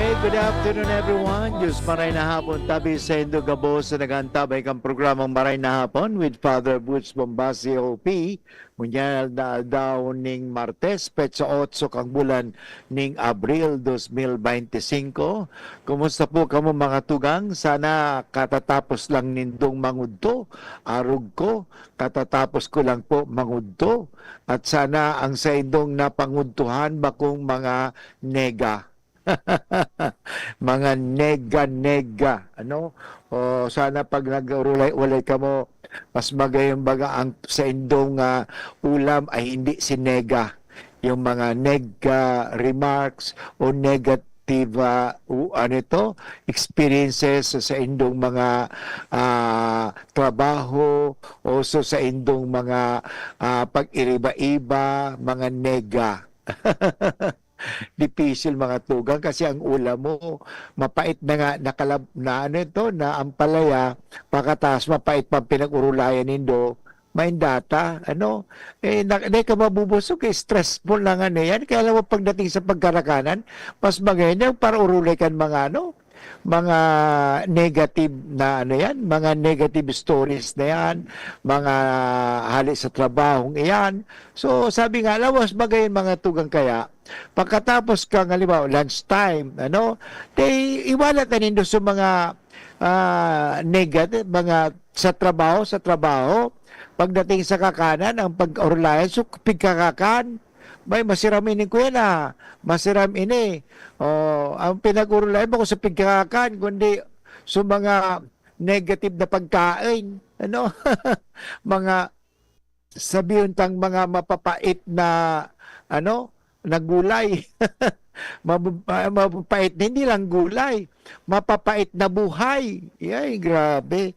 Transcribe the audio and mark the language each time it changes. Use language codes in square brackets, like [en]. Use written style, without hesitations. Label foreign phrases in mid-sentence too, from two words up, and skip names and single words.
[en] Good afternoon everyone. [bik] Diyos maray na hapon tabi sa Indo Gabo sa nagantabay kang programang Maray na Hapon with Father Butch Bombasio P. Munyal na daw ning Martes, petsa 8 kang bulan ning Abril 2025. Kumusta po kamo mga tugang? Sana katatapos lang nindong mangudto. Arog ko, katatapos ko lang po mangudto. At sana ang sa indong napangudtuhan bakong mga nega. Mga nega-nega, ano? O sana pag nag-ulay-ulay ka mo, mas magayong baga ang sa indong ulam ay hindi si nega. Yung mga nega remarks o negative ano ito, experiences sa indong mga trabaho o sa indong mga pag-iriba-iba, mga nega. Difícil mga tugang kasi ang ulam mo mapait na nga na ano ito na ampalaya pagkatapos mapait pa pinag-urulayan nindo may data ano di ka mabubusog stressful lang ano yan kaya alam mo pagdating sa pagkarakanan mas maganda para urulay kan mga negative na ano yan, mga [en] negative stories [bik] na yan, mga hali sa trabahong iyan. So sabi nga, lawas bagay mga tugang kaya, pagkatapos kang halimbawa lunchtime, iwalat na nindo sa mga negative, mga sa trabaho, pagdating sa kakanan, ang pag-orlayan, so pigkakakan, may masiram ini ko yan masiram ini. Ang pinag-urulay mo ko sa pigkakakan, kundi sa mga negative na pagkain. Mga sabihin tang mga mapapait na na gulay. [tl] Mapapait hindi lang gulay, mapapait na buhay. Ay, grabe.